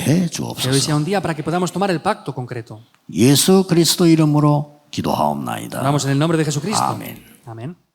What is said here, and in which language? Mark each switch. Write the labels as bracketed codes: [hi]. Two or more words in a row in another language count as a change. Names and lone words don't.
[es] Que hoy [ko] 주옵소서. [es] sea un día para que podamos tomar el pacto concreto. [ko] 예수 그리스도 이름으로 기도하옵나이다. [es] Oramos en el nombre de Jesucristo. Amén. Amén.